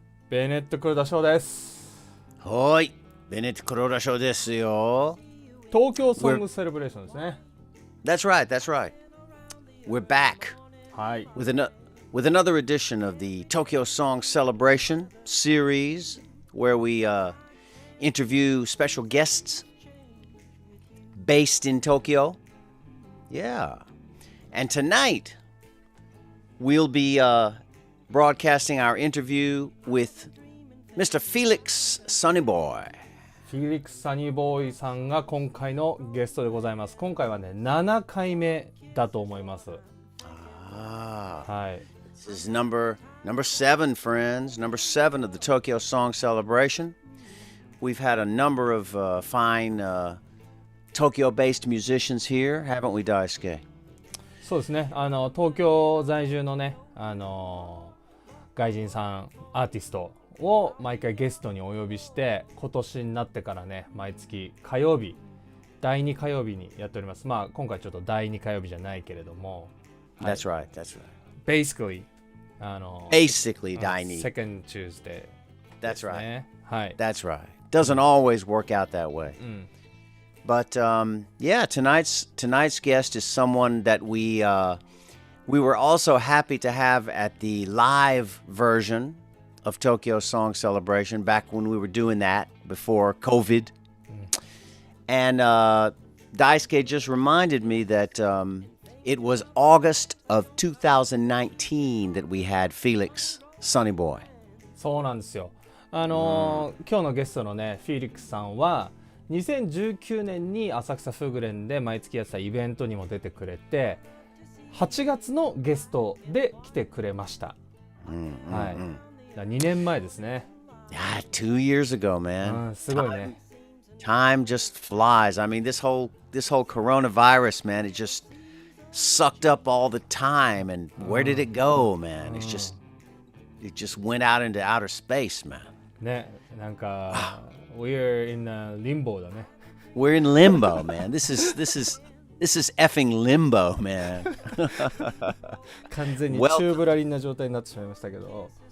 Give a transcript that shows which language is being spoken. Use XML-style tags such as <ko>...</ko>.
<ja>ベネット・クロダショーです。はい。 Bennett-Kurodaショーですよ。東京ソングセレブレーションですね。</ja> <en>That's right, that's right. We're back</en> <ja>はい。</ja> <en>with another edition of the Tokyo Song Celebration series where we interview special guests based in Tokyo. Yeah. And tonight we'll be broadcasting our interview with Mr. Felix Sonnyboy.</en> <ja>Felix Sonnyboy さんが今回のゲストでございます。今回はね、7回目だと思います。はい。</ja> <en>This is number 7, friends. Number 7 of the Tokyo Song Celebration. We've had a number of fine Tokyo-based musicians here, haven't we, Daisuke?</en> <ja>そうですね。東京在住のね、外人さん、アーティストを毎回ゲストにお呼びして、今年になってからね、毎月火曜日、第2火曜日にやっております。まあ、今回ちょっと第2火曜日じゃないけれども。</ja> <en>That's right, that's right. Basically,</en> <ja>第2</ja> <en>Second Tuesday. That's right.</en> <ja>はい。</ja> <en>That's right. Doesn't always work out that way. But yeah, tonight's guest is someone that we were also happy to have at the live version of Tokyo Song Celebration back when we were doing that before COVID. And Daisuke just reminded me that it was August of 2019 that we had Felix Sonnyboy.</en> <ja>そうなんですよ。今日のゲストのね、フィリックスさんは2019年に浅草フグレンで毎月やってたイベントにも出てくれて、8月のゲストで来てくれました。はい。2年前ですね。</ja> <en>Yeah, 2 years ago, man.</en> <ja>すごいね。</ja> <en>Time just flies. I mean, this whole coronavirus, man, it just sucked up all the time. And where did it go, man? It just went out into outer space, man.</en> <ja>ね、なんか</ja> <en>we're in limbo</en> <ja>だね。</ja> <en>We're in limbo, man. This is effing limbo, man.</en> <ja>完全に宙ぶらりんな状態になってしまいましたけど。</ja>